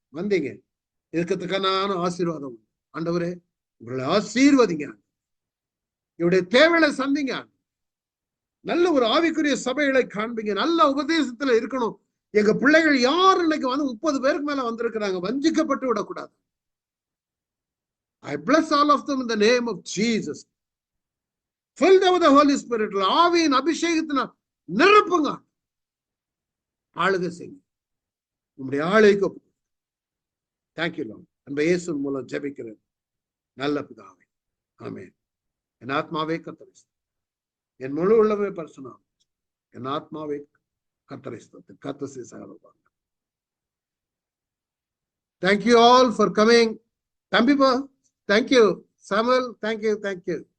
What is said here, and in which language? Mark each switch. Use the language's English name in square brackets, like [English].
[Tamil] வந்தீங்க, இருக்கத்துக்கான ஆசீர்வாதம். ஆண்டவரே உங்களை ஆசீர்வதிங்க, இவருடைய தேவைகளை சந்திங்க. நல்ல ஒரு ஆவிக்குரிய சபைகளை காண்பீங்க, நல்ல உபதேசத்துல இருக்கணும். எங்க பிள்ளைகள் யார் இன்னைக்கு வந்து 30 பேருக்கு மேல வந்திருக்கிறாங்க, வஞ்சிக்கப்பட்டு விடக்கூடாது. [English] I bless all of them in the name of Jesus. Fill them with the Holy Spirit. [Tamil] ஆவியின் அபிஷேகத்தினால் நிரப்புங்க, ஆளுகை செய்யுங்க. உங்களுடைய ஆளுகைக்கு [English] Thank you Lord. [Tamil] அன்பு இயேசு மூலம் ஜெபிக்கிறேன் நல்ல பிதாவே, ஆமென். என் ஆத்மாவே கர்த்தரை ஸ்தோத்திரம், என் முழு உள்ளமே பரிசுத்தம், என் ஆத்மாவே கர்த்தரை ஸ்தோத்திரம். கர்த்தர் சகலவான். [English] Thank you all for coming. Tambipa, thank you. Samuel, thank you.